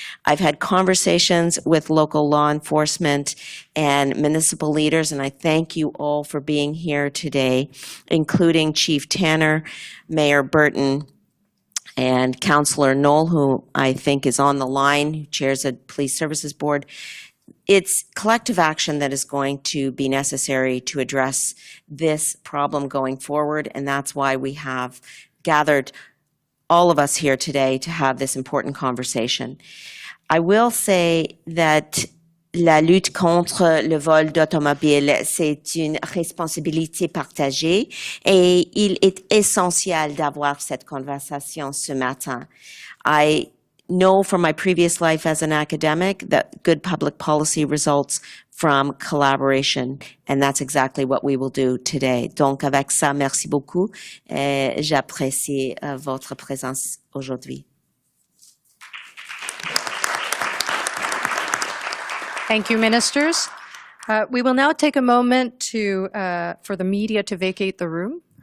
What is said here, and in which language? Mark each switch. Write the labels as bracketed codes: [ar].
[en] I've had conversations with local law enforcement and municipal leaders, and I thank you all for being here today, including Chief Tanner, Mayor Burton, and Councillor Knoll, who I think is on the line, who chairs the Police Services Board. It's collective action that is going to be necessary to address this problem going forward, and that's why we have gathered all of us here today to have this important conversation. I will say that [fr] la lutte contre le vol d'automobile, c'est une responsabilité partagée et il est essentiel d'avoir cette conversation ce matin. [en] I know from my previous life as an academic that good public policy results from collaboration, and that's exactly what we will do today. [fr] Donc, avec ça, merci beaucoup. J'apprécie votre présence aujourd'hui. [en] Thank you, ministers. We will now take a moment for the media to vacate the room.